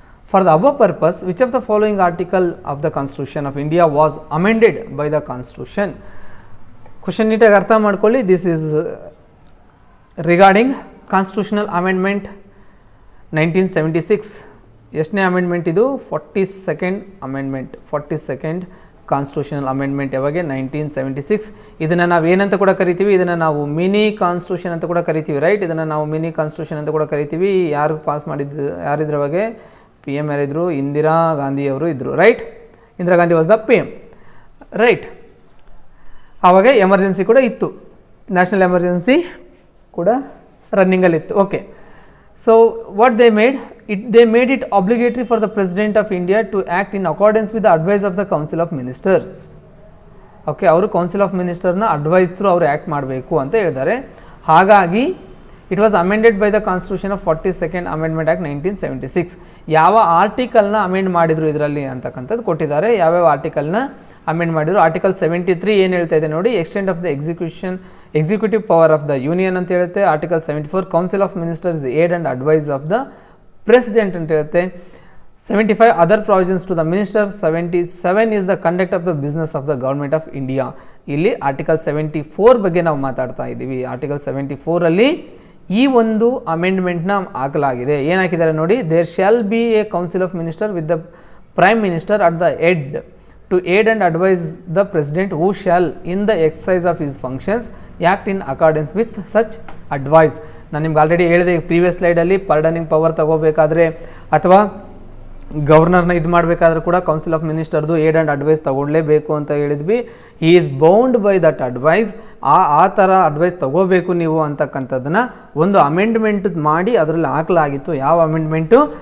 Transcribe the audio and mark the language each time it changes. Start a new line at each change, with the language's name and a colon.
English: For the above purpose, which of the following article of the Constitution of India was amended by the Constitution? Question
Kannada: neatagi artha madಕೊಳ್ಳಿ.
English: This is regarding Constitutional Amendment 1976.
Kannada: ಎಷ್ಟನೇ amendment ಇದು? 42nd amendment, 42nd constitutional amendment. ಯಾವಾಗ? 1976. ಇದನ್ನು ನಾವು ಏನಂತ ಕೂಡ ಕರಿತೀವಿ? ಇದನ್ನು ನಾವು ಮಿನಿ ಕಾನ್ಸ್ಟಿಟ್ಯೂಷನ್ ಅಂತ ಕೂಡ ಕರಿತೀವಿ, ರೈಟ್? ಇದನ್ನು ನಾವು ಮಿನಿ ಕಾನ್ಸ್ಟಿಟ್ಯೂಷನ್ ಅಂತ ಕೂಡ ಕರಿತೀವಿ. ಯಾರು ಪಾಸ್ ಮಾಡಿದ್ದು, ಯಾರಿದ್ರ ಬಗ್ಗೆ? P M ಯಾರಿದ್ರು? ಇಂದಿರಾ ಗಾಂಧಿಯವರು ಇದ್ದರು, right?
English: Indira Gandhi was the P M, right?
Kannada: ಆವಾಗ ಎಮರ್ಜೆನ್ಸಿ ಕೂಡ ಇತ್ತು, ನ್ಯಾಷನಲ್ ಎಮರ್ಜೆನ್ಸಿ ಕೂಡ ರನ್ನಿಂಗಲ್ಲಿತ್ತು.
English: Okay, so what they made it obligatory for the President of India to act in accordance with the advice of the Council of Ministers.
Kannada: Okay, ಅವರು council of ಮಿನಿಸ್ಟರ್ನ advice through ಅವರು act ಮಾಡಬೇಕು ಅಂತ ಹೇಳಿದ್ದಾರೆ.
English: ಹಾಗಾಗಿ it was amended by the constitution of 42nd amendment act 1976.
Kannada: ಯಾವ ಆರ್ಟಿಕಲ್ನ amend ಮಾಡಿದ್ರು ಇದರಲ್ಲಿ ಅಂತಕ್ಕಂಥದ್ದು ಕೊಟ್ಟಿದ್ದಾರೆ. ಯಾವ್ಯಾವ ಆರ್ಟಿಕಲ್ನ ಅಮೆಂಡ್ ಮಾಡಿದ್ರು? ಆರ್ಟಿಕಲ್ 73 ಏನು ಹೇಳ್ತಾ ಇದೆ ನೋಡಿ,
English: extend of the executive power of the union
Kannada: ಅಂತ ಹೇಳುತ್ತೆ.
English: article 74 council of ministers aid and advice of the president
Kannada: ಅಂತ ಹೇಳುತ್ತೆ.
English: 75 other provisions to the minister. 77 is the conduct of the business of the government of India.
Kannada: ಇಲ್ಲಿ article 74 ಬಗ್ಗೆ ನಾವು ಮಾತಾಡ್ತಾ ಇದ್ದೀವಿ. Article 74ಅಲ್ಲಿ ಈ ಒಂದು ಅಮೆಂಡ್ಮೆಂಟ್ನ ಹಾಕಲಾಗಿದೆ. ಏನು ಹಾಕಿದ್ದಾರೆ ನೋಡಿ,
English: There shall be a council of minister with the prime minister at the head to aid and advise the president who shall in the exercise of his functions act in accordance with such advice.
Kannada: ನಾನು ನಿಮ್ಗೆ already ಹೇಳಿದೆ previous ಸ್ಲೈಡಲ್ಲಿ, pardoning power ತಗೋಬೇಕಾದ್ರೆ ಅಥವಾ ಗವರ್ನರ್ನ ಇದು ಮಾಡಬೇಕಾದ್ರೂ ಕೂಡ council of ಮಿನಿಸ್ಟರ್ದು aid and advice ತೊಗೊಳ್ಳೇಬೇಕು ಅಂತ ಹೇಳಿದ್ವಿ.
English: He is bound by that advice.
Kannada: ಆ ಥರ ಅಡ್ವೈಸ್ ತೊಗೋಬೇಕು ನೀವು ಅಂತಕ್ಕಂಥದ್ದನ್ನು ಒಂದು ಅಮೆಂಡ್ಮೆಂಟ್ ಮಾಡಿ ಅದರಲ್ಲಿ ಹಾಕಲಾಗಿತ್ತು. ಯಾವ ಅಮೆಂಡ್ಮೆಂಟು?